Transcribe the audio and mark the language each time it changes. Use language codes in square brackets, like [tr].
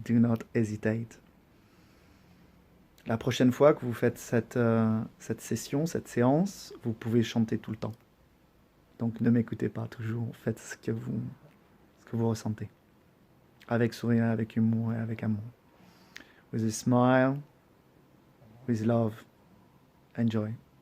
[en] Do not hesitate. [fr] La prochaine fois que vous faites cette session, cette séance, vous pouvez chanter tout le temps. Donc ne m'écoutez pas toujours, faites ce que vous ressentez. Avec sourire, avec humour et avec amour. [en] With a smile, with love, enjoy.